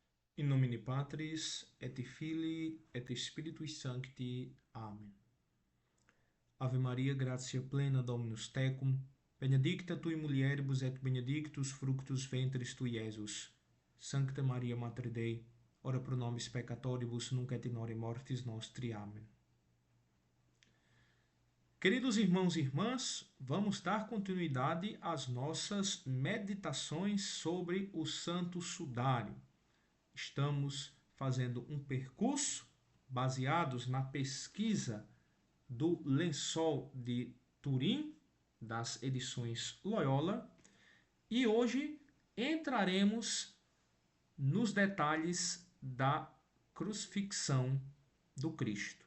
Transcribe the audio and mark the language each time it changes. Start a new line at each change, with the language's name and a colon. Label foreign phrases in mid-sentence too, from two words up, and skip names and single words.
Latin: In nomine Patris, et Filii, et Spiritus Sancti. Amen. Ave Maria, gratia plena, Dominus tecum, benedicta tui mulieribus et benedictus fructus ventris tui, Iesus. Sancta Maria Mater Dei, ora pro nobis peccatoribus, nunc et in hora mortis nostri.
Portuguese: Amém. Queridos irmãos e irmãs, vamos dar continuidade às nossas meditações sobre o Santo Sudário. Estamos fazendo um percurso baseados na pesquisa do Lençol de Turim, das edições Loyola, e hoje entraremos nos detalhes da crucifixão do Cristo.